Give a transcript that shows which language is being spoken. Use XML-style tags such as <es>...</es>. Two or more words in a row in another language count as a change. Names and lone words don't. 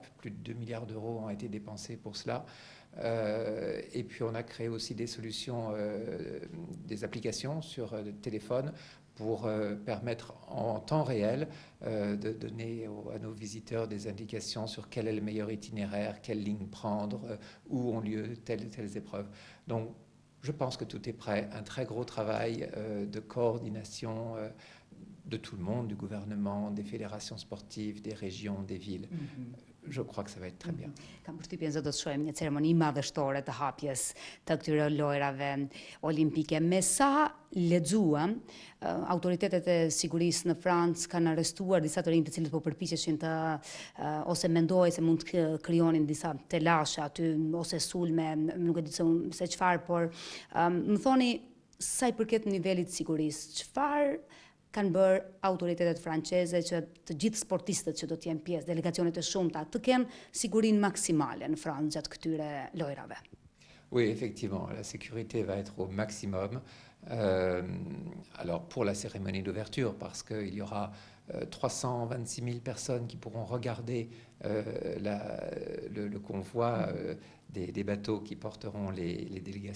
<fr>Plus de 2 milliards d'euros ont été dépensés pour cela. Et puis on a créé aussi des solutions, des applications sur le téléphone pour permettre en temps réel de donner à nos visiteurs des indications sur quel est le meilleur itinéraire, quelle ligne prendre, où ont lieu telles et telles épreuves. Donc, je pense que tout est prêt. Un très gros travail de coordination de tout le monde, du gouvernement, des fédérations sportives, des régions, des villes. Je crois que ça va être très bien.</fr> <sq>Kam përshtypjen se do të shohim një ceremoni madhështore të hapjes të këtyre lojrave olimpike. Me sa lexuam, autoritetet e sigurisë në Francë kanë arrestuar disa të rinj të cilët po përpiqeshin të ose mendojnë se mund të krijonin disa telashe aty ose sulme, nuk e di se çfarë, por më thoni sa i përket nivelit të sigurisë, çfarë kanë bërë autoritetet franceze që të gjithë sportistët që do të jenë pjesë, delegacionet e shumta, të kenë sigurinë maksimale në Francë gjatë këtyre lojrave?</sq> <fr>Oui, effectivement, la sécurité va être au maximum. Alors pour la cérémonie d'ouverture, parce qu'il y aura 326 000 personnes qui pourront regarder le convoi des bateaux qui porteront les délégations.</fr>